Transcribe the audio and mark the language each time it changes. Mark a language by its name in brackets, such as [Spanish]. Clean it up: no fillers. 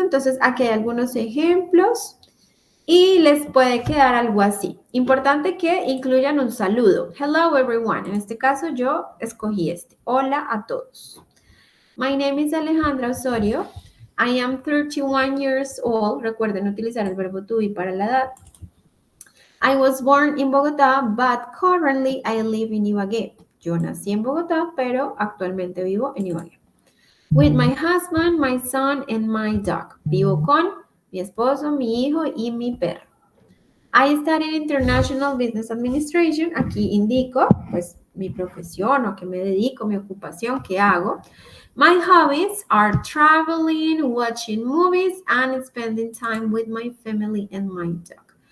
[Spanish] Entonces aquí hay algunos ejemplos y les puede quedar algo así. Importante que incluyan un saludo. [English] Hello everyone. [Spanish] En este caso yo escogí este. Hola a todos. [English] My name is Alejandra Osorio. I am 31 years old. [Spanish] Recuerden utilizar el verbo to be para la edad. [English] I was born in Bogotá, but currently I live in Ibagué. [Spanish] Yo nací en Bogotá, pero actualmente vivo en Ibagué. [English] With my husband, my son, and my dog. [Spanish] Vivo con mi esposo, mi hijo y mi perro. [English] I studied International Business Administration. [Spanish] Aquí indico, pues, mi profesión o que me dedico, mi ocupación, qué hago. [English] My hobbies are traveling, watching movies, and spending time with my family and my dog.